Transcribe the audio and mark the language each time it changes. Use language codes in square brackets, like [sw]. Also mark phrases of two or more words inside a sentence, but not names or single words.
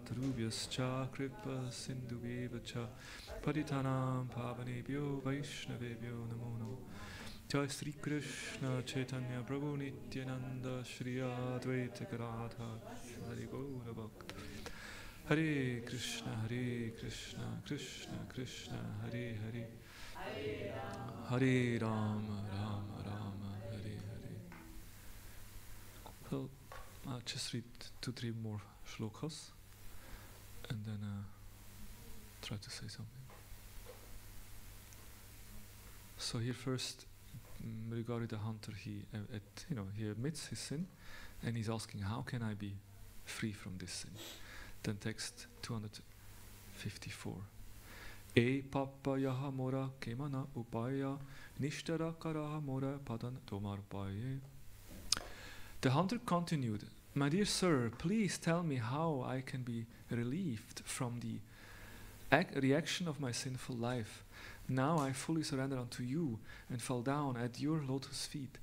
[sa] तरुभ्यश्च कृपा सिन्धुवेव च पतितानां पावनेभ्यो वैष्णवेभ्यो नमो नमो जय श्री कृष्ण चैतन्य प्रभु नित्यानन्द श्री अद्वैत गदाधर श्री गौर भक्त हरे कृष्ण कृष्ण कृष्ण हरे हरे हरे राम राम राम हरे हरे. [en] So I'll just read 2-3 more shlokas and then try to say something. So here first, regarding the hunter, he admits his sin, and he's asking, how can I be free from this sin? Then text 254. [bn] এ পাপ যায় মোর কেমন উপায় নিস্তার করহ মোর পড়োঁ তোমার পায়ে. [en] The hunter continued, "My dear sir, please tell me how I can be relieved from the reaction of my sinful life. Now I fully surrender unto you and fall down at your lotus feet.